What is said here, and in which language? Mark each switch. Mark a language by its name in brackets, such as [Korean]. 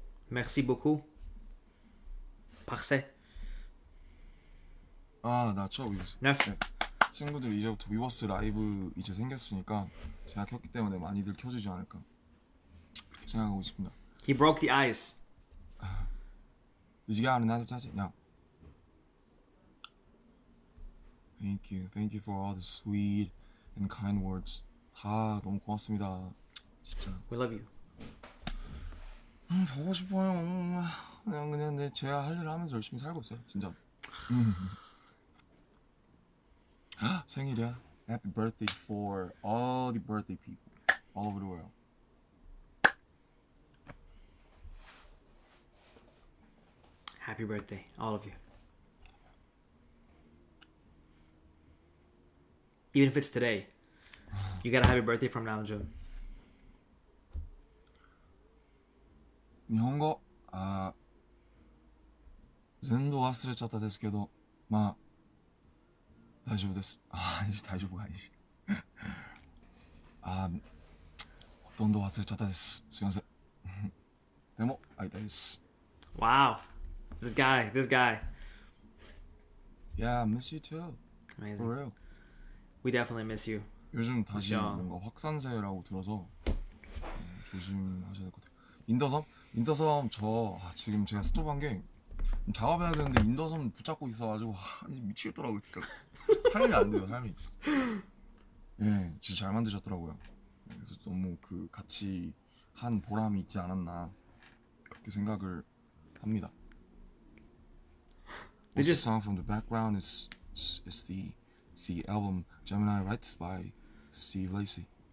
[French] Merci beaucoup. Parfait. [Korean] 나 처음 위버스. 네. 친구들 이제부터 위버스 라이브 이제 생겼으니까 제가 켰기 때문에 많이들 켜주지 않을까 그렇게 생각하고 있습니다. [English] He broke the ice. Did you get another tattoo? No. Thank you for all the sweet and kind words. [Korean] 다 너무 고맙습니다. 진짜. [English] We love you. [Korean] 보고 싶어요. 그냥 제가 할 일을 하면서 열심히 살고 있어요. 진짜. 생일이야. [English] Happy birthday for all the birthday people all over the world. Happy birthday, all of you. Even if it's today, you got a happy birthday from Namjoon. [Japanese] 日本語全部忘れちゃったですけどまあ大丈夫です。大丈夫がいいしほとんど忘れちゃったです。すいません。でも会いたいです。 [English] Wow, this guy. Yeah, I miss you too. Amazing. For real. We definitely miss you. [Korean] 요즘 다시 그쵸. 뭔가 확산세라고 들어서 조심하셔야 될 것 같아요. 인더섬 지금 제가 스톱한 게 작업해야 되는데 인더섬 붙잡고 있어가지고 미치겠더라고요 진짜. 삶이 안 돼요 삶이. 예, 진짜 잘 만드셨더라고요. 그래서 너무 그 같이 한 보람이 있지 않았나 그렇게 생각을 합니다. [English] The song from the background is the album Gemini Writes by Steve Lacy.